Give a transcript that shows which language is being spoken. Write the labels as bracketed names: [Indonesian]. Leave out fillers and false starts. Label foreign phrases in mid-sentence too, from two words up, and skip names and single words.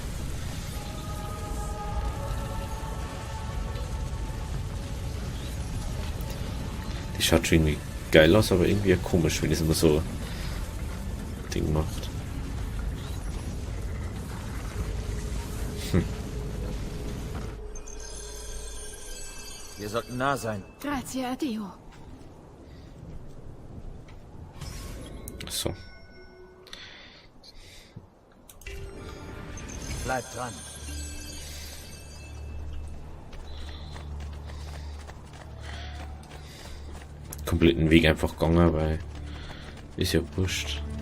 [German] Die schaut schon irgendwie geil aus, aber irgendwie komisch, wenn es immer so Ding macht. Wir sollten nah sein. [Italian] Grazie a Dio. [German] So. Bleib dran. Kompletten Weg einfach gegangen, weil ist ja wurscht.